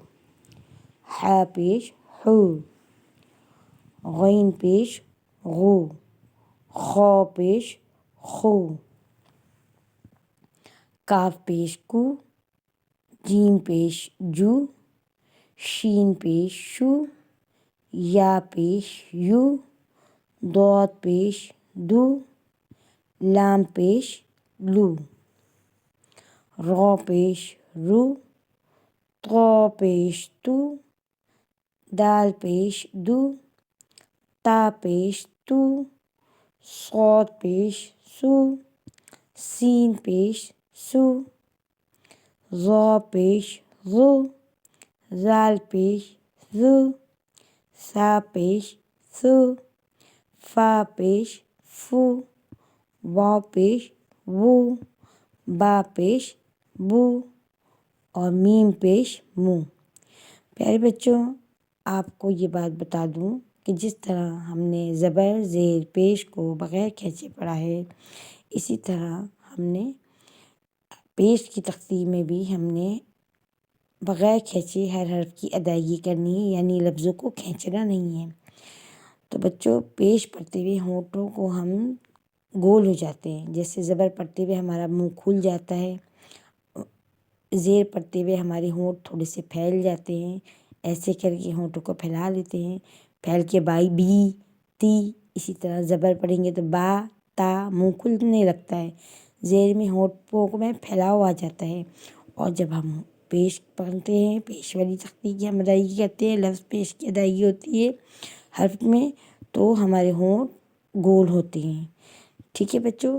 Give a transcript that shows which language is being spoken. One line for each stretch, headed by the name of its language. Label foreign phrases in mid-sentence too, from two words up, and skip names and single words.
Urdu: حا پیش حو، غین پیش غو، خا پیش خو، کاف پیش کو، جیم پیش جو، شین پیش شو، یا پیش یو، ضاد پیش دو، لام پیش لو، را پیش رو، طا پیش تو، دال پیش دو، تا پیش تو، صاد پیش سو، سین پیش سو، ظا پیش ظو، زال پیش زو، سا پیش سو، فا پیش فو، واو پیش وو، با پیش بو اور میم پیش مو۔ پیارے بچوں، آپ کو یہ بات بتا دوں کہ جس طرح ہم نے زبر زیر پیش کو بغیر کھینچے پڑھا ہے، اسی طرح ہم نے پیش کی تختی میں بھی ہم نے بغیر کھینچے ہر حرف کی ادائیگی کرنی ہے، یعنی لفظوں کو کھینچنا نہیں ہے۔ تو بچوں، پیش پڑھتے ہوئے ہونٹوں کو ہم گول ہو جاتے ہیں، جیسے زبر پڑھتے ہوئے ہمارا منہ کھل جاتا ہے، زیر پڑھتے ہوئے ہمارے ہونٹ تھوڑے سے پھیل جاتے ہیں، ایسے کر کے ہونٹوں کو پھیلا لیتے ہیں، پھیل کے بائی بی تی۔ اسی طرح زبر پڑھیں گے تو با تا، منہ کھلنے لگتا ہے، زیر میں ہونٹوں میں پھیلاؤ آ جاتا ہے۔ اور جب ہم پیش پڑھتے ہیں، پیش والی تختی کی ہم ادائیگی کرتے ہیں، لفظ پیش کی ادائیگی ہوتی ہے حرف میں، تو ہمارے ہونٹ گول ہوتے ہیں۔ ٹھیک ہے بچوں؟